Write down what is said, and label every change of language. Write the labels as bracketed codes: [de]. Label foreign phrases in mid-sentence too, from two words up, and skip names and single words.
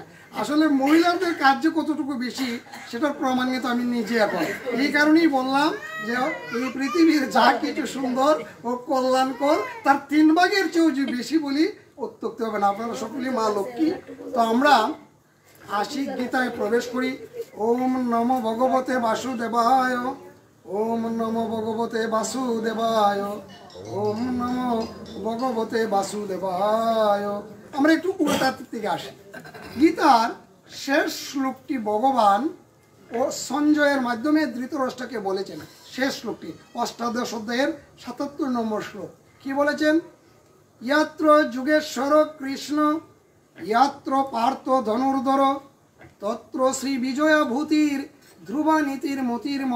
[bn] আসলে মহিলাদের কার্য কতটুকু বেশি সেটার প্রমাণ কিন্তু আমি নিজে এখন। এই কারণেই বললাম যে এই পৃথিবীর যা কিছু সুন্দর ও কল্যাণকর, তার 3 ভাগের চেয়েও যে বেশি বলি অত্যুক্তি হবে না। আপনারা সকলেই মা লক্ষ্মী। তো আমরা আসি, গীতায় প্রবেশ করি। [sa] ওম নমো ভগবতে বাসুদেবায়, ওম নমো ভগবতে বাসুদেবায়, ওম নমো ভগবতে বাসুদেবায়। [bn] আমরা একটু উল্টার থেকে আসি। গীতার শেষ শ্লোকটি ভগবান ও সঞ্জয়ের মাধ্যমে ধৃতরাষ্ট্রকে বলেছেন। শেষ শ্লোকটি 8ম অধ্যায়ের 77 নম্বর শ্লোক। কি বলেছেন? [sa] ইয়াত্র যুগেশ্বর কৃষ্ণ, ইয়াত্র পার্থ ধনুর্ধর, তত্র শ্রী বিজয়া ভূতির ধ্রুবা নীতির মতির মম।